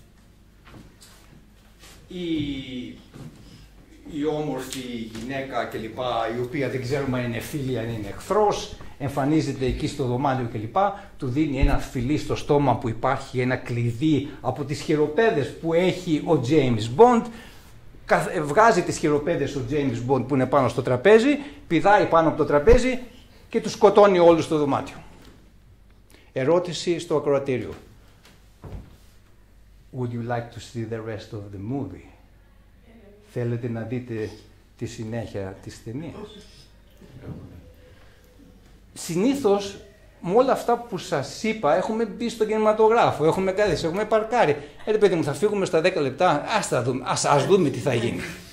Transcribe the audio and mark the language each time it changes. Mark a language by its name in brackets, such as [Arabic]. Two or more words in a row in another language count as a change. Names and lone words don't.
[Greek] Η όμορφη γυναίκα κλπ, η οποία δεν ξέρουμε αν είναι φίλη, αν είναι εχθρός, εμφανίζεται εκεί στο δωμάτιο κλπ, του δίνει ένα φιλί στο στόμα που υπάρχει ένα κλειδί από τις χειροπέδες που έχει ο James Bond, βγάζει τις χειροπέδες ο James Bond που είναι πάνω στο τραπέζι, πηδάει πάνω από το τραπέζι και τους σκοτώνει όλους στο δωμάτιο. Ερώτηση στο ακροατήριο. [English] Would you like to see the rest of the movie? [Greek] Θέλετε να δείτε τη συνέχεια της ταινίας? Συνήθως, με όλα αυτά που σας είπα, έχουμε μπει στον κινηματογράφο, έχουμε κάθίσει, έχουμε παρκάρει. Ρε παιδί μου, θα φύγουμε στα 10 λεπτά, ας δούμε τι θα γίνει.